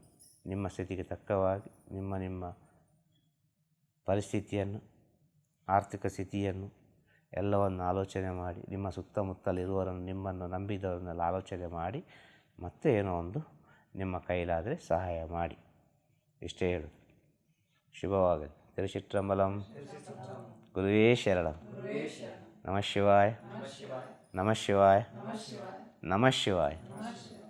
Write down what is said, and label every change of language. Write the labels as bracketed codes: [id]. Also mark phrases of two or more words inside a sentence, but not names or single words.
[kn] ನಿಮ್ಮ ಸ್ಥಿತಿಗೆ ತಕ್ಕವಾಗಿ ನಿಮ್ಮ ಪರಿಸ್ಥಿತಿಯನ್ನು, ಆರ್ಥಿಕ ಸ್ಥಿತಿಯನ್ನು ಎಲ್ಲವನ್ನು ಆಲೋಚನೆ ಮಾಡಿ, ನಿಮ್ಮ ಸುತ್ತಮುತ್ತಲಿರುವವರನ್ನು, ನಿಮ್ಮನ್ನು ನಂಬಿದವರನ್ನೆಲ್ಲ ಆಲೋಚನೆ ಮಾಡಿ ಮತ್ತೆ ಏನೋ ಒಂದು ನಿಮ್ಮ ಕೈಲಾದರೆ ಸಹಾಯ ಮಾಡಿ. ಇಷ್ಟೇ ಹೇಳೋದು. ಶುಭವಾಗಲಿ. ತಿರುಚಿಟ್ರಂಬಲಂ. [sa] ಗುರುವೇ ಶರಣಂ. ನಮಃ ಶಿವಾಯ. ನಮಃ ಶಿವಾಯ. ನಮಃ ಶಿವಾಯ.